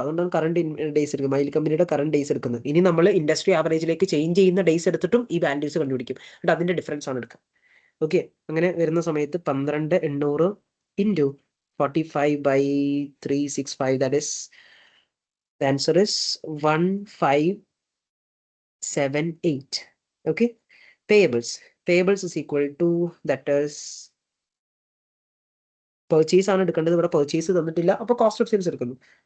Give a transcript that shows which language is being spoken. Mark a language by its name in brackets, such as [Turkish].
[Malayalam] അതുകൊണ്ടാണ് current days എടുക്കുന്നത്, mile കമ്പനിയുടെ കറണ്ട് ഡേയ്സ് എടുക്കുന്നത്. ഇനി നമ്മൾ ഇൻഡസ്ട്രി ആവറേജിലേക്ക് ചേഞ്ച് ചെയ്യുന്ന ഡേയ്സ് എടുത്തിട്ടും ഈ വാല്യൂസ് കണ്ടുപിടിക്കും. എന്നിട്ട് അതിന്റെ ഡിഫറൻസ് ആണ് എടുക്കുക. ഓക്കെ, അങ്ങനെ വരുന്ന സമയത്ത് 12800 into 45/365, [English] that is, the answer is 1578. Okay, payables is equal to, that is, purchase [Malayalam] ആണ് എടുക്കേണ്ടത്. ഇവിടെ പർച്ചേസ് തന്നിട്ടില്ല, അപ്പൊ കോസ്റ്റ് ഓഫ് സെയിൽസ് എടുക്കുന്നു.